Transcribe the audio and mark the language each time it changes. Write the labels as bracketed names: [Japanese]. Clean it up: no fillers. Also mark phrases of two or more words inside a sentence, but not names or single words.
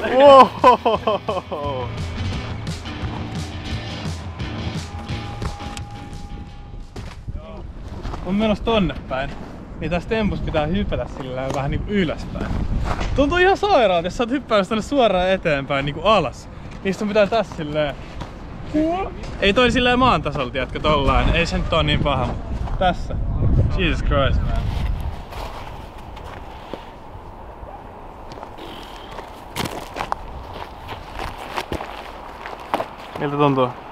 [Finnish] Wow. On menossa tonne päin. Niin tässä tempussa pitää hypätä sillä vähän niinku ylöspäin. Tuntuu ihan sairaalta, jos sä oot hyppäämässä tonne suoraan eteenpäin niinku alas. Niin sun pitää tässä silleen... Ei toi silleen maan tasolta, tiedätkö, tollain. Ei se nyt oo niin paha, mutta tässä. [English] Jesus Christ, man. [Finnish] Miltä tuntuu?